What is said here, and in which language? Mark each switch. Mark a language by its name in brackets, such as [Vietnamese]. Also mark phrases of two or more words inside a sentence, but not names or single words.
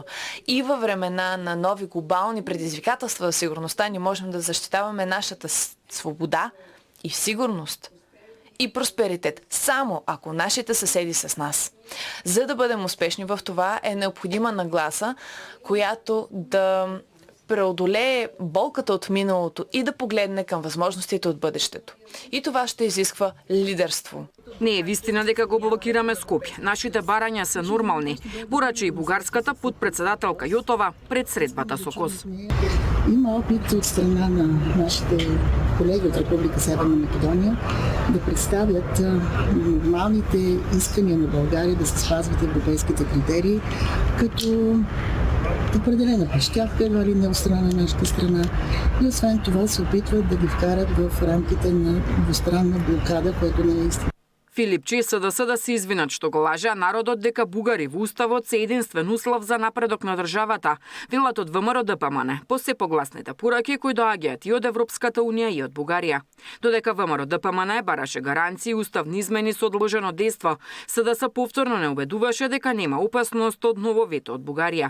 [Bulgarian] И във времена на нови глобални предизвикателства за сигурността ние можем да защитаваме нашата свобода и сигурност и просперитет, само ако нашите съседи са с нас. За да бъдем успешни в това е необходима нагласа, която да преодолее болката от миналото и да погледне към възможностите от бъдещето. И това ще изисква лидерство. [Macedonian] Не е вистина дека го блокираме Скопје. Нашите барања се нормални, порача и бугарската подпредседателка Јотова пред средбата со Кос. [Bulgarian] Има опит от страна на нашите колеги от Република Северна Македония да представят нормалните искания на България да се спазват европейските критерии, като определена площадка едва ли не от страна на нашата страна и освен това се опитват да ги вкарат в рамките на двустранна блокада, което не е истина. [Macedonian] Филипчи СДС да се извинат што го лажа народот дека бугари во уставот се единствен услов за напредок на државата, велат од ВМРО ДПМН, по се погласните пораки кои доаѓаат и од Европската унија и од Бугарија. Додека ВМРО ДПМН бараше гаранции уставни измени со одложено дејство, СДС повторно не убедуваше дека нема опасност од ново вето од Бугарија.